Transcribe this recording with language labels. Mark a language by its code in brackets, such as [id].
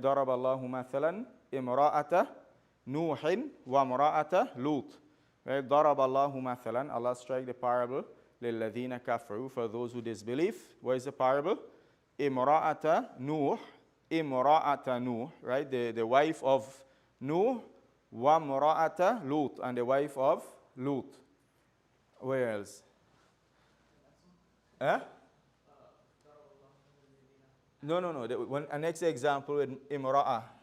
[ar] ضرب الله مثلا امرأة نوح وامرأة لوط. [en] Right? [ar] ضرب الله مثلا. [en] Allah strike the parable [ar] للذين كفروا, [en] for those who disbelieve. What is the parable? [ar] امرأة نوح, امرأة نوح, [en] right? The wife of Nuh, [ar] وامرأة لوط, [en] and the wife of Lut. Where else? Huh? No. A next example with imra'ah.